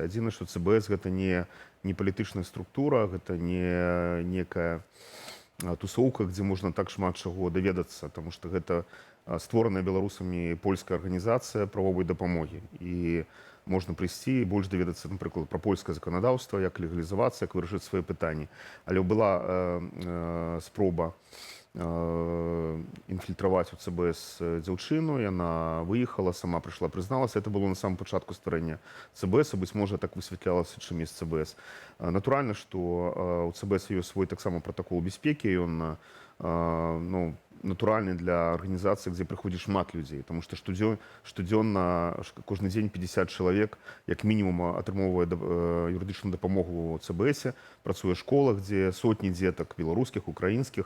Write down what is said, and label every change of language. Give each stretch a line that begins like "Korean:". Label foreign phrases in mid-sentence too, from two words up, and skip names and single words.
Belarusian: Адзінае, што ЦБС гэта не палітычная структура, гэта не некая тусоўка, дзе можна так шмат чаго даведацца, таму што гэта створаная беларусамі польская арганізацыя правовой дапамогі. І можна прыйсці і больш даведацца, напрыклад, пра польскае заканадаўства, як легалізавацца, як вырашыць свае пытанні. Але была спроба інфільтраваць у ЦБС дзяўчыну, яна выехала, сама прыйшла, прызналася.
Russian: Это было на самом
Belarusian: пачатку стварэння ЦБС, быць можа, так высвятлялася, чым ёсць ЦБС. Натуральна, што у ЦБС ёсць свой таксама пратакол бяспекі, ён ну, натуральны для арганізацыі, дзе прыходзіць шмат людзей, тому што штодзённа, кожны дзень 50 чалавек як мінімум атрымоўвае юрыдычную дапамогу ў ЦБСе, працуе ў школах, дзе сотні дзетак беларускіх, украінскіх.